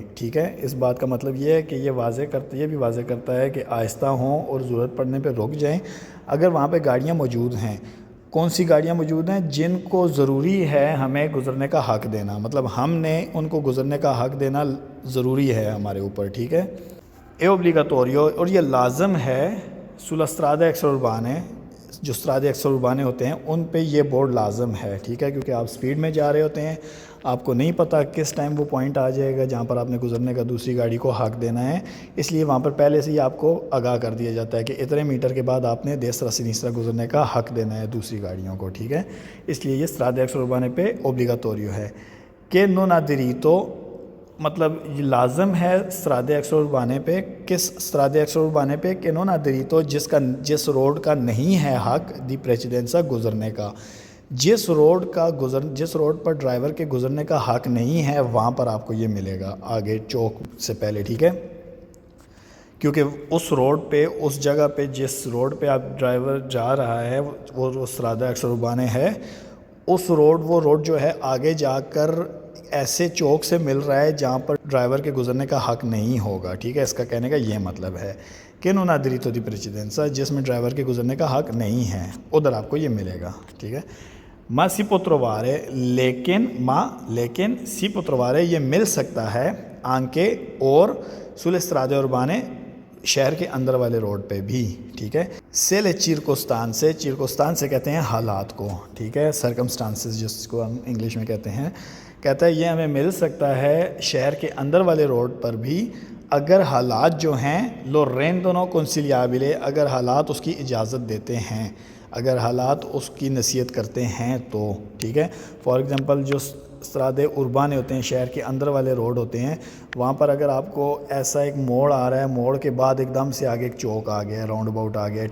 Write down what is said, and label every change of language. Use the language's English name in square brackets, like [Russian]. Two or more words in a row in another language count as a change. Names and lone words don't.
[Urdu] ٹھیک ہے، اس بات کا مطلب یہ ہے کہ یہ بھی واضح کرتا ہے کہ آہستہ ہوں اور ضرورت پڑنے پہ رک جائیں اگر وہاں پہ گاڑیاں موجود ہیں. کون سی گاڑیاں موجود ہیں؟ جن کو ضروری ہے ہمیں گزرنے کا حق دینا، مطلب ہم نے ان کو گزرنے کا حق دینا ضروری ہے ہمارے اوپر. ٹھیک ہے، [Italian] e obbligatorio, [Urdu] اور یہ لازم ہے [Italian] sola strade extraurbane, [Urdu] جو [Italian] strade extraurbane [Urdu] ہوتے ہیں ان پہ یہ بورڈ لازم ہے. ٹھیک ہے، کیونکہ آپ سپیڈ میں جا رہے ہوتے ہیں، آپ کو نہیں پتہ کس ٹائم وہ پوائنٹ آ جائے گا جہاں پر آپ نے گزرنے کا دوسری گاڑی کو حق دینا ہے. اس لیے وہاں پر پہلے سے ہی آپ کو آگاہ کر دیا جاتا ہے کہ اتنے میٹر کے بعد آپ نے [Italian] destra sinistra [Urdu] گزرنے کا حق دینا ہے دوسری گاڑیوں کو. ٹھیک ہے، اس لیے یہ [Italian] strade extraurbane [Urdu] پہ اوبلیگاتوریو ہے. [Italian] کہ non aderito، [Urdu] مطلب یہ لازم ہے [Italian] strade extraurbane [Urdu] پہ. کس [Italian] strade extraurbane [Urdu] پہ؟ کہ [Italian] non aderito، [Urdu] جس روڈ کا نہیں ہے حق [Italian] di precedenza [Urdu] گزرنے کا. جس روڈ پر ڈرائیور کے گزرنے کا حق نہیں ہے وہاں پر آپ کو یہ ملے گا آگے چوک سے پہلے. ٹھیک ہے، کیونکہ اس روڈ پہ، اس جگہ پہ جس روڈ پہ آپ ڈرائیور جا رہا ہے وہ [Italian] strade extraurbane [Urdu] ہے. وہ روڈ جو ہے آگے جا کر ایسے چوک سے مل رہا ہے جہاں پر ڈرائیور کے گزرنے کا حق نہیں ہوگا. ٹھیک ہے، اس کا کہنے کا یہ مطلب ہے کہ [Italian] non aderito di precedenza، [Urdu] جس میں ڈرائیور کے گزرنے کا حق نہیں ہے ادھر آپ کو یہ ملے گا. ٹھیک ہے، [Italian] ma si può trovare, [Urdu] لیکن [Italian] si può trovare [Urdu] یہ مل سکتا ہے anche اور [Italian] sulle strade urbane، [Urdu] شہر کے اندر والے روڈ پہ بھی. ٹھیک ہے، [Italian] se le circostan [Urdu] کہتے ہیں حالات کو. ٹھیک ہے، سرکمسٹانسز جس کو ہم انگلش میں کہتے ہیں. کہتا ہے یہ ہمیں مل سکتا ہے شہر کے اندر والے روڈ پر بھی اگر حالات جو ہیں [Italian] lo rendono consigliabile, [Urdu] اگر حالات اس کی اجازت دیتے ہیں، اگر حالات اس کی نصیحت کرتے ہیں تو. ٹھیک ہے، [English] for example [Urdu] جو [Italian] strade urbane [Urdu] ہوتے ہیں، شہر کے اندر والے روڈ ہوتے ہیں، وہاں پر اگر آپ کو ایسا ایک موڑ آ رہا ہے، موڑ کے بعد ایک دم سے آگے ایک چوک آ گیا، [English] round about [Urdu] آ گیا.